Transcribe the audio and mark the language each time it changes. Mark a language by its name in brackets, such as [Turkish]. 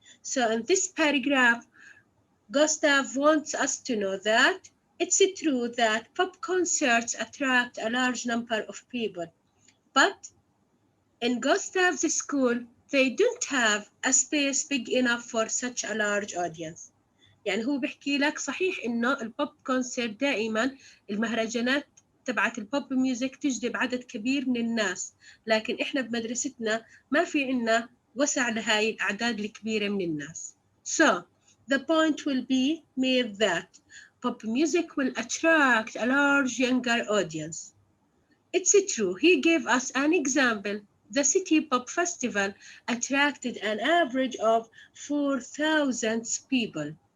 [English] So in this paragraph, Gustav wants us to know that it's true that pop concerts attract a large number of people, but in Gustav's school, they don't have a space big enough for such a large audience. [Arabic] يعني هو بيحكي لك صحيح إنه البوب كونسرت دائما المهرجانات تبعت البوب ميوزك تجذب عدد كبير من الناس، لكن إحنا بمدرستنا ما في عنا وسع لهاي الأعداد الكبيرة من الناس. [English] So the point will be made that pop music will attract a large younger audience. It's true. He gave us an example. The City Pop Festival attracted an average of 4,000 people.